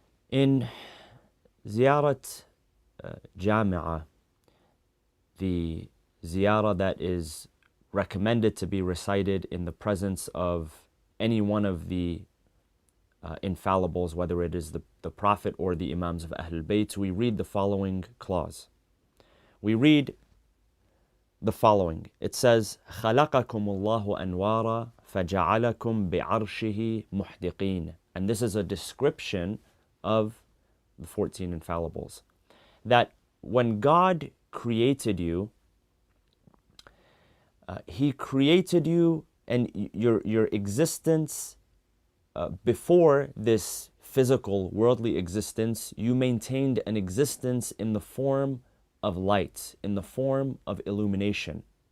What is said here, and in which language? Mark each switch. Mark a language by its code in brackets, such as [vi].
[en] In Ziyarat Jami'ah, the ziyarah that is recommended to be recited in the presence of any one of the infallibles, whether it is the Prophet or the Imams of Ahlul Bayt, we read the following clause. We read the following. It says, [ar] خَلَقَكُمُ اللَّهُ أَنْوَارًا فَجَعَلَكُمْ بِعَرْشِهِ مُحْدِقِينَ. [en] And this is a description of the 14 infallibles. That when God created you, He created you and your existence before this physical, worldly existence, you maintained an existence in the form of light, in the form of illumination.